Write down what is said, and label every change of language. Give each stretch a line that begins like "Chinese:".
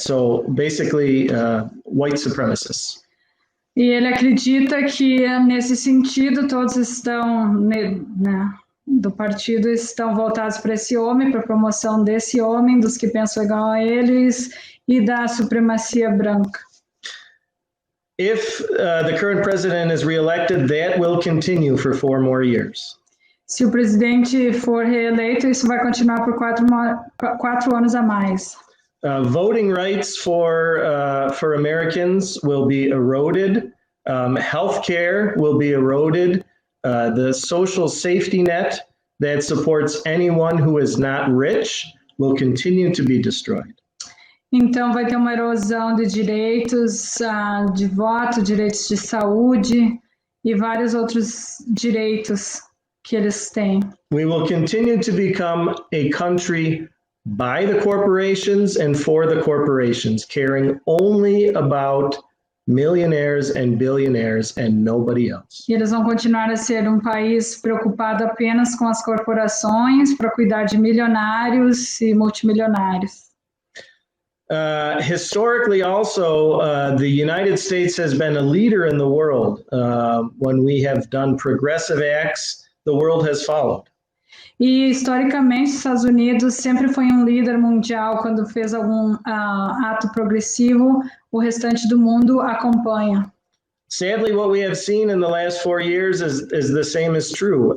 English: So basically, white supremacists.
Portuguese: E ele acredita que, nesse sentido, todos estão, do partido, estão voltados para esse homem, para a promoção desse homem, dos que pensam igual a eles, e da supremacia branca.
English: If the current president is reelected, that will continue for 4 more years.
Portuguese: Se o presidente for reeleito, isso vai continuar por 4 anos a mais.
English: Voting rights for Americans will be eroded. Healthcare will be eroded. The social safety net that supports anyone who is not rich will continue to be destroyed.
Portuguese: Então, vai ter uma erosão de direitos de voto, direitos de saúde e vários outros direitos que eles têm.
English: We will continue to become a country by the corporations and for the corporations, caring only about millionaires and billionaires and nobody else.
Portuguese: E eles vão continuar a ser um país preocupado apenas com as corporações, para cuidar de milionários e multimilionários.
English: Historically, also, the United States has been a leader in the world. When we have done progressive acts, the world has followed.
Portuguese: E, historicamente, os Estados Unidos sempre foi um líder mundial. Quando fez algum ato progressivo, o restante do mundo acompanha.
English: Sadly, what we have seen in the last 4 years is the same is true.